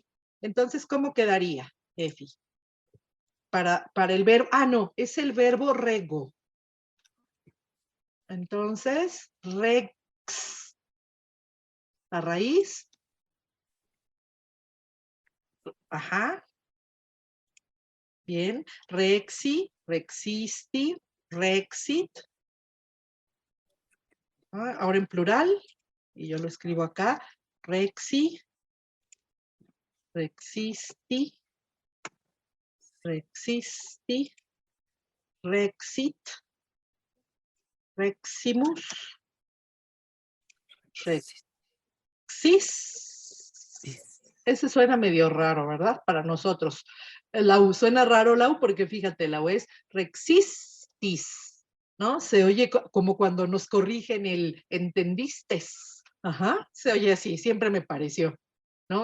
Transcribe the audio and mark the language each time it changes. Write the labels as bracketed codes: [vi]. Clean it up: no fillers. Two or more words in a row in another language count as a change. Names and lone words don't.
[es] Entonces, ¿cómo quedaría, Efi? Para el verbo, no, es el verbo rego. Entonces, rex, la raíz. Ajá. Bien. [la] Rexi, rexisti, rexit. [es] Ahora en plural. Y yo lo escribo acá. [la] Rexi, rexisti, rexisti, rexit, reximus, rexis. [es] Ese suena medio raro, ¿verdad? Para nosotros. La U suena raro, la U, porque fíjate, la U es rexistis, ¿no? Se oye como cuando nos corrigen el entendistes. Ajá, se oye así, siempre me pareció, ¿no?